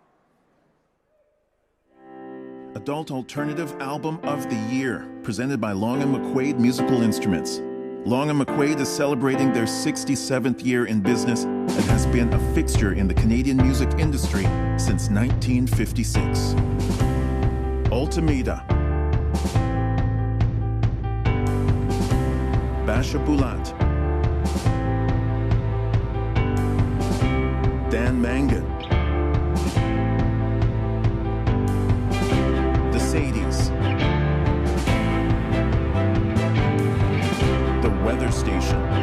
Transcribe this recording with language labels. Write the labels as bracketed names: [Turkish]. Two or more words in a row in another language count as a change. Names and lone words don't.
[English] Adult Alternative Album of the Year, presented by Long and McQuaid Musical Instruments. Long and McQuaid is celebrating their 67th year in business and has been a fixture in the Canadian music industry since 1956. Ultimida. Basha Bulat. Dan Mangan. The Sadies. The Weather Station.